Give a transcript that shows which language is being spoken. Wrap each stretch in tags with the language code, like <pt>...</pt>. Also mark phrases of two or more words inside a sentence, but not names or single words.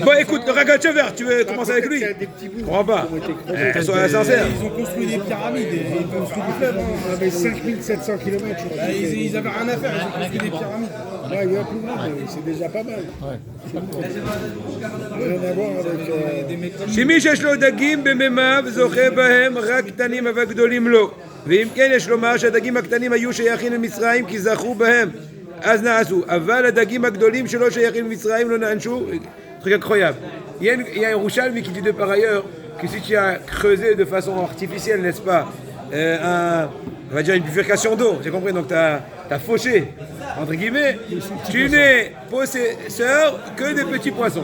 <fr>Bon, écoute, le Ragachever, tu veux commencer avec lui? Des petits bouts. Je crois pas. qui ont été creusés. Elles sont sincères. Ils ont construit des pyramides et ils ont construit des fleuves. On avait 5700 km. Ils avaient rien à faire, ils ont construit des pyramides. Ouais, il y a plus grand, mais c'est déjà pas mal. Rien à voir avec.</fr> <he>שמי שיש לו דגים במימיו זוכה בהם רק קטנים והגדולים לא. ואם כן יש לומר שהדגים הקטנים היו שייכים למצרים כי זכו בהם אז נעשו, אבל הדגים הגדולים שלא שייכים למצרים לא נענשו.</he> <fr>Truc incroyable. Il y a un Rouchalmi qui dit de par ailleurs que si tu as creusé de façon artificielle, n'est-ce pas, on va dire une bifurcation d'eau, j'ai compris, donc tu as fauché, entre guillemets, tu n'es possesseur que des petits poissons.</fr>